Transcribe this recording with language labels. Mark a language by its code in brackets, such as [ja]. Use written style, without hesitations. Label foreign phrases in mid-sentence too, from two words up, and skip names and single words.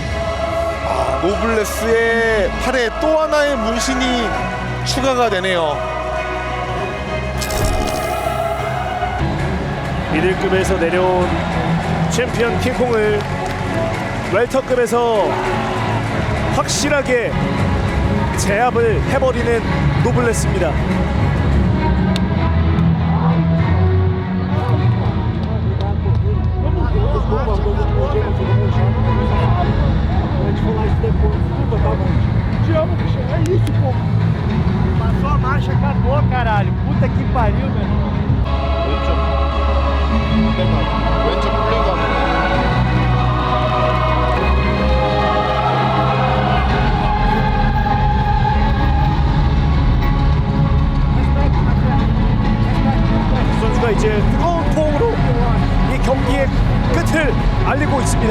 [ko] 노블레스의 팔에 또 하나의 문신이 추가가 되네요. 미들급에서 내려온 챔피언 킹콩을 웰터급에서 확실하게 제압을 해버리는 노블레스입니다. [pt] Passou a marcha, acabou, caralho. Puta que pariu, meu irmão. [ko] 왼쪽 블랙 선수가 이제 뜨거운 포옹으로 이 경기의 끝을 알리고 있습니다.